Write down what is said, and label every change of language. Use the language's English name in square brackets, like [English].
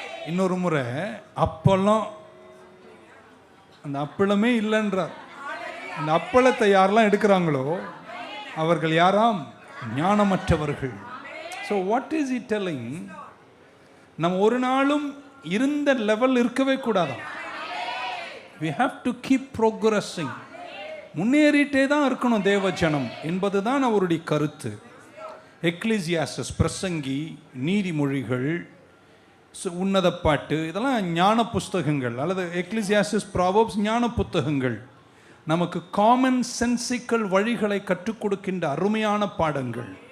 [Tamil] இன்னொரு முறை அப்பெல்லாம் அந்த அப்பளமே இல்லைன்றார். அந்த அப்பளத்தை யாரெல்லாம் எடுக்கிறாங்களோ அவர்கள் யாராம்? ஞானமற்றவர்கள். [English] So what is it telling? [Tamil] நம்ம ஒரு நாளும் இருந்த லெவல் இருக்கவே கூடாதான். [English] we have to keep progressing. [Tamil] முன்னேறிட்டே தான் இருக்கணும் தேவ ஜனம் என்பது தான் அவருடைய கருத்து. எக்லிசியாஸ்டஸ், பிரசங்கி, நீதிமொழிகள், உன்னத பாட்டு, இதெல்லாம் ஞான புஸ்தகங்கள். அல்லது எக்லிசியாஸ்டஸ், ப்ராவர்ப்ஸ் ஞான புத்தகங்கள். நமக்கு காமன் சென்சிக்கல் வழிகளை கற்றுக் கொடுக்கின்ற அருமையான பாடங்கள்.